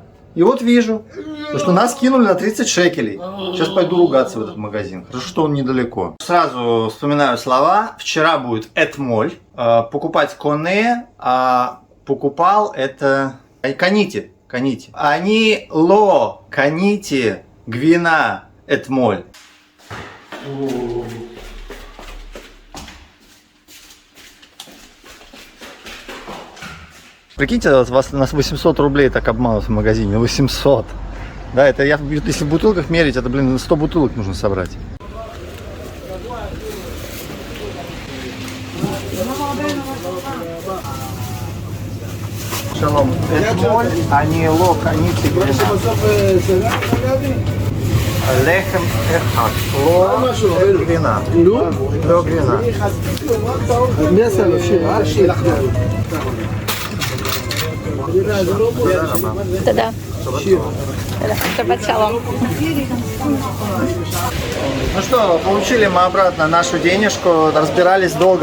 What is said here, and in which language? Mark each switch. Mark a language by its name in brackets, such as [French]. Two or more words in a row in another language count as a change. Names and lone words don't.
[Russian] И вот вижу, что нас кинули на 30 шекелей. Сейчас пойду ругаться в этот магазин. Хорошо, что он недалеко. Сразу вспоминаю слова. Вчера будет этмоль. Покупать коне, а покупал это каните. Каните. [Hebrew] אני לא קניתי גבינה אתמול. [Russian] Прикиньте, вас на 800 рублей так обманут в магазине. 800. Да, это я, если в бутылках мерить, это, 100 бутылок нужно собрать. Шалом. [Hebrew] אתמול, אני לא קניתי גבינה. לחם אחד. לא גבינה. לא גבינה. [Russian] Да. [Hebrew] שבת שלום. [Russian] Ну что, получили мы обратно нашу денежку, разбирались долго.